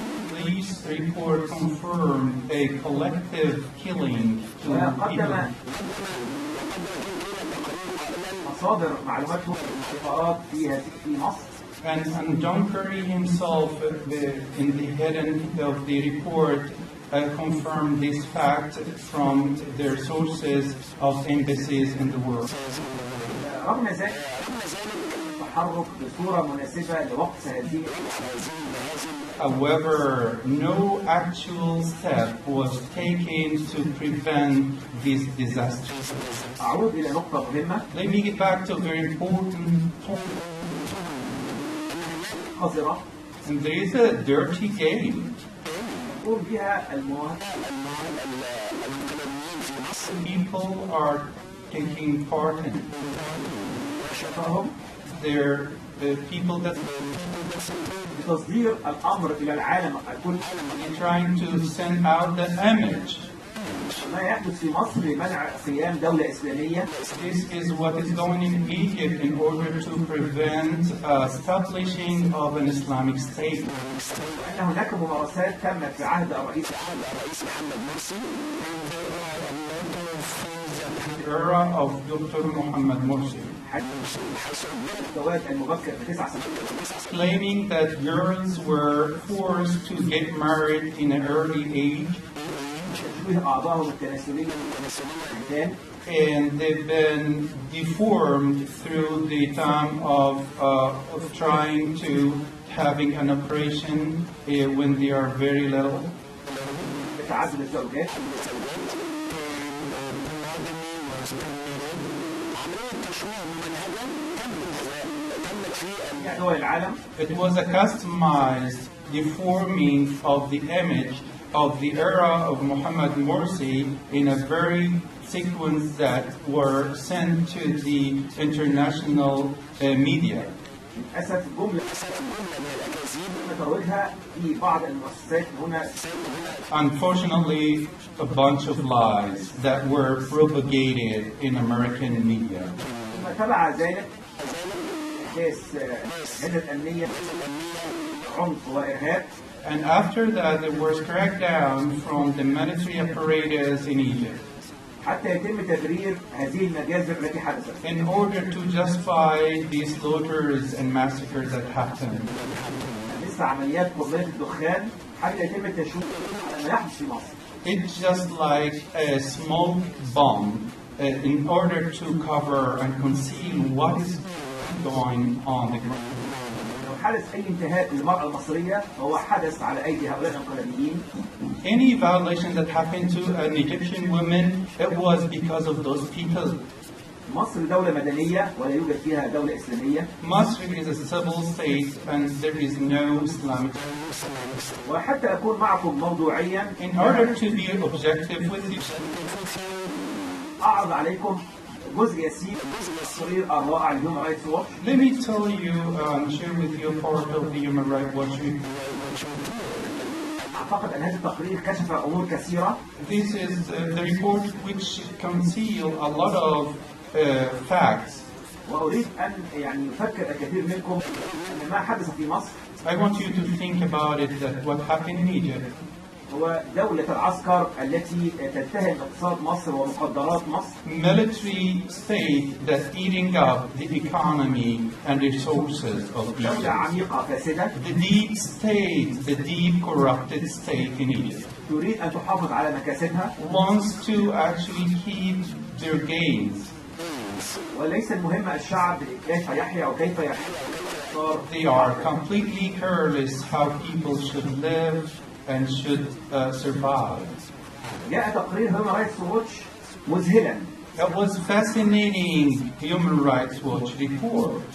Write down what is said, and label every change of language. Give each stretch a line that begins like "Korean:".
English: Police report confirmed a collective killing to people.
Arabic: مصادر معلوماتهم لقاءات في مصر.
English: And John Kerry himself, in the heading of the report, confirmed this fact from their sources of embassies in the world.
Arabic: رغم ذلك التحرك بصورة مناسبة لوقت هذه.
English: However, no actual step was taken to prevent this disaster.
Arabic: أعود إلى نقطة مهمة.
English: Let me get back to a very important point. And there is a dirty game.
Arabic: يقوم بها
English: People are taking part in it. They're the people that
Arabic: بتصدير الأمر إلى العالم الكل.
English: trying to send out the image.
Arabic: ما يحدث في مصر لمنع قيام دولة إسلامية.
English: This is what is going in Egypt in order to prevent establishing of an Islamic state.
Arabic: أن هناك ممارسات تمت في عهد الرئيس
English: The era of Dr. Muhammad Morsi,
Arabic: الزواج المبكر ب9 سنوات.
English: claiming that girls were forced to get married in an early age,
Arabic: تشويه أعضائهم التناسلية
English: and they've been deformed through the time of trying to having an operation when they are very little.
Arabic: بتعدد الزوجات. دول العالم.
English: It was a customized deforming of the image of the era of Muhammad Morsi in a very sequence that were sent to the international media.
Arabic: للأسف جملة نتروجها في بعض المؤسسات هنا.
English: Unfortunately, a bunch of lies that were propagated in American media.
Arabic: ثم تبع ذلك أحداث هجمة أمنية عنف وإرهاب.
English: And after that, there was crackdown from the military apparatus in Egypt
Arabic: حتى يتم تبرير هذه المجازر التي حدثت.
English: in order to justify the slaughters and massacres that happened.
Arabic: مثل عمليات قنبلة الدخان حتى يتم التشويه على ما يحدث في مصر.
English: It's just like a smoke bomb in order to cover and conceal what is going on the ground.
Arabic: لو حدث أي انتهاك للمرأة المصرية فهو حدث على أيدي هؤلاء الانقلابيين.
English: Any violation that happened to an Egyptian woman, it was because of those people.
Arabic: مصر دولة مدنية ولا يوجد فيها دولة إسلامية.
English: Masr is a civil state and there is no Islamic.
Arabic: وحتى أكون معكم موضوعيا
English: In order to be objective with you,
Arabic: أعرض عليكم جزء يسير التقرير الرائع لهيومن رايتس واتش.
English: let me tell you, share with you part of the Human Rights Watch report.
Arabic: أعتقد أن هذا التقرير كشف أمور كثيرة.
English: This is the report which conceal a lot of facts.
Arabic: وأريد أن يفكر الكثير منكم أن ما حدث في مصر
English: I want you to think about it, that what happened in Egypt
Arabic: هو دولة العسكر التي تتهم اقتصاد مصر ومقدرات مصر.
English: military state that's eating up the economy and resources of
Arabic: دولة
English: Egypt.
Arabic: عميقة فاسدة
English: The deep state, the deep corrupted state in Egypt
Arabic: تريد أن تحافظ على مكاسبها
English: wants to actually keep their gains.
Arabic: وليس المهم الشعب كيف يحيا أو كيف يحيا.
English: They are completely careless how people should live and should survive.
Arabic: جاء تقرير هيومن رايتس واتش مذهلا.
English: That was fascinating Human Rights Watch report.